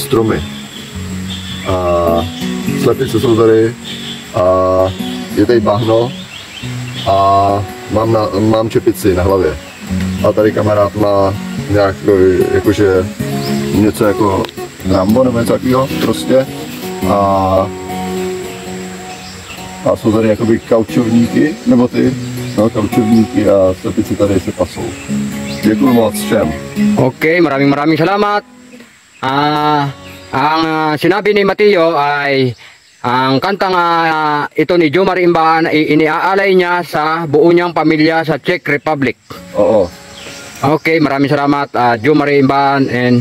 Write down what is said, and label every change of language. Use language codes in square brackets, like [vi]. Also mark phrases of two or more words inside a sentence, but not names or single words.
[cs] stromy a slepice jsou tady a je tady bahno a mám čepici na hlavě a tady kamarád má nějak jakože něco jako Rambo nebo něco takového prostě a jsou tady jakoby kaučovníky, nebo kaučovníky a slepici tady se pasou. Děkuji moc všem. [tl] Okay, maraming salamat. Ang sinabi ni Mateo ay ang kantang ito ni Jomar Imbaan ay iniaalay niya sa buo niyang pamilya sa Czech Republic. Oo. Okay, maraming salamat Jomar Imbaan and